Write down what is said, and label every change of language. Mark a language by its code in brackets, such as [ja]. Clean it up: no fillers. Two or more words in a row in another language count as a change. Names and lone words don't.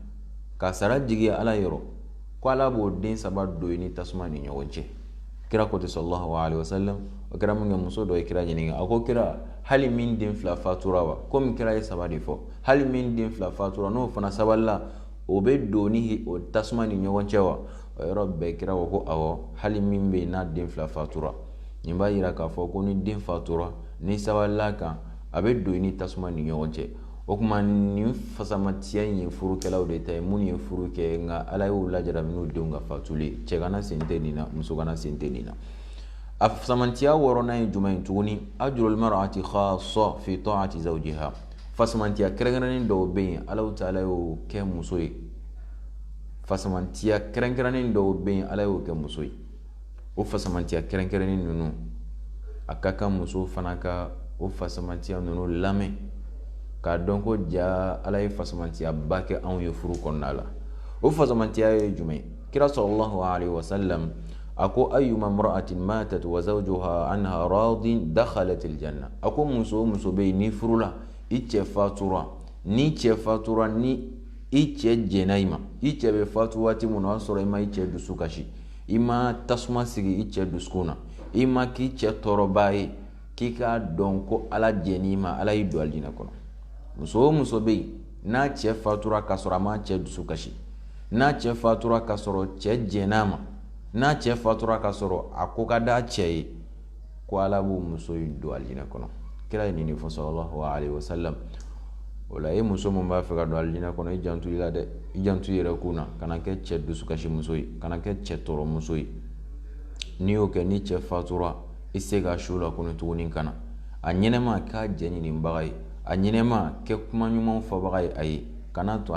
[bm] ka sara jigiya ala yɔrɔ ko ala b'o den saba don i ni tasuma ni ɲɔgɔn cɛ kira ko te [ar] صلى الله عليه وسلم [bm] o kira mun muso dɔ ye kira ɲininka a ko kira hali min den fila fatura wa komi kira ye saba de fɔ hali min den fila fatura n'o fana sabalila o bɛ don ni o tasuma ni ɲɔgɔn cɛ wa o yɔrɔ bɛɛ kira ko awɔ hali min bɛ yen n'a den fila fatura nin b'a yira k'a fɔ ko ni den fatura ni sabalila kan a bɛ don ni tasuma ni ɲɔgɔn cɛ o kuma nin fasamatiya in ye furukɛlaw de ta ye mun ye furu kɛ nka ala y'u lajarabi n'u denw ka fatuli cɛ kana sen tɛ nin na muso kana sen tɛ nin na a fasamantiya wɔɔrɔnan ye jumɛn ye tuguni [ar] أجر المرأة خاصة في طاعة زوجها [bm] fasamantiya kɛrɛnkɛrɛnnen dɔw bɛ yen ala ta'ala y'o kɛ muso ye fasamantiya kɛrɛnkɛrɛnnen dɔw bɛ yen ala y'o kɛ muso ye o fasamantiya kɛrɛnkɛrɛnnen ninnu a ka kan muso fana ka o fasamantiya ninnu lamɛn k'a dɔn ko ja ala ye fasamantiya ba kɛ anw ye furu kɔnɔna la o fasamantiya ye jumɛn kira [ar] صلى الله عليه وسلم [bm] a ko [ar] أيما امرأة ماتت وزوجها عنها راض دخلت الجنة [bm] a ko muso bɛ yen ni furu la i cɛ fatura ni i cɛ jɛna i ma i cɛ bɛ fatu waati min na o y'a sɔrɔ i ma i cɛ dusu kasi i ma tasuma sigi i cɛ dusukun na i ma k'i cɛ tɔɔrɔba ye k'i k'a dɔn ko ala jɛn'i ma ala y'i don alijinɛ kɔnɔ muso bɛ yen n'a cɛ fatura ka sɔrɔ a ma cɛ dusu kasi n'a cɛ fatura ka sɔrɔ cɛ jɛn'a ma n'a cɛ fatura ka sɔrɔ a ko ka d'a cɛ ye ko ala b'o muso in don alijinɛ kɔnɔ kira ye nin de fɔ [ar] صلى الله عليه وسلم [bm] o la e muso min b'a fɛ ka don alijinɛ kɔnɔ i janto i la dɛ i janto i yɛrɛ kun na kana kɛ cɛ dusukasi muso ye kana kɛ cɛ tɔɔrɔ muso ye n'i y'o kɛ ni cɛ fatura i se ka su la kɔnɔ tuguni kana a ɲɛnɛma k'a jɛ ɲinibaga ye a ɲɛnɛma kɛ kuma ɲumanw fɔbaga ye a ye kana to a